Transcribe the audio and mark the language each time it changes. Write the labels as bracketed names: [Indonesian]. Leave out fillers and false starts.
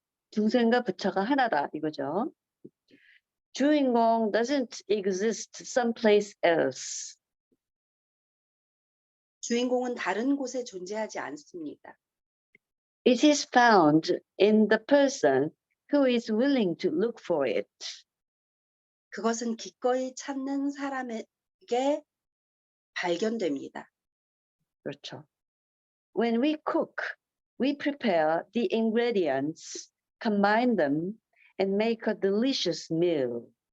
[Korean] 중생과 부처가 하나다 이거죠. [English] 주인공 doesn't exist someplace else. [Korean] 주인공은 다른 곳에 존재하지 않습니다. [English] It is found in the person who is willing to look for it. [Korean] 그것은 기꺼이 찾는 사람에게 발견됩니다. 그렇죠. [English] When we cook, we prepare the ingredients, combine them, and make a delicious meal.